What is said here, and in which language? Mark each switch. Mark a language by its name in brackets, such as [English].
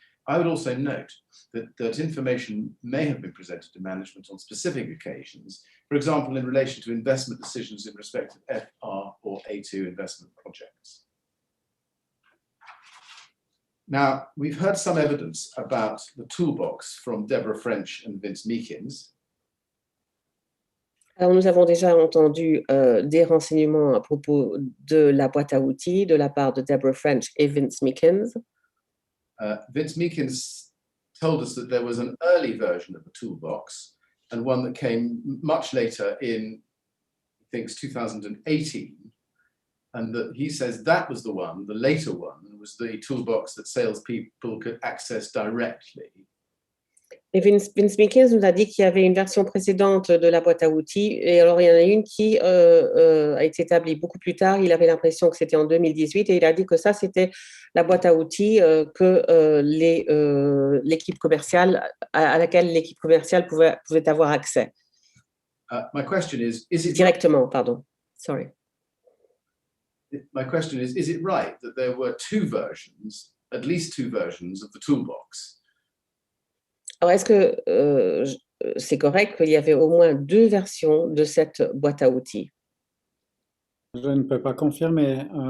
[English] I would also note that information may have been presented to management on specific occasions, for example, in relation to investment decisions in respect of FR or A2 investment projects. Now, we've heard some evidence about the toolbox from Deborah French and Vince Meekins. [French] Alors, nous avons déjà entendu des renseignements à propos de la boîte à outils de la part de Deborah French et Vince Meekins. [English] Vince Meekins told us that there was an early version of the toolbox and one that came much later in, I think, 2018. And that he says that was the one, the later one, was the toolbox that salespeople could access directly. [French] Et Vince Meekins nous a dit qu'il y avait une version précédente de la boîte à outils, et alors il y en a une qui a été établie beaucoup plus tard. Il avait l'impression que c'était en 2018, et il a dit que ça, c'était la boîte à outils que l'équipe commerciale, à laquelle l'équipe commerciale pouvait avoir accès. [English] My question is it [French] directement, pardon. [English] Sorry. My question is it right that there were two versions, at least two versions of the toolbox? [French] Alors, est-ce que c'est correct qu'il y avait au moins deux versions de cette boîte à outils? Je ne peux pas confirmer.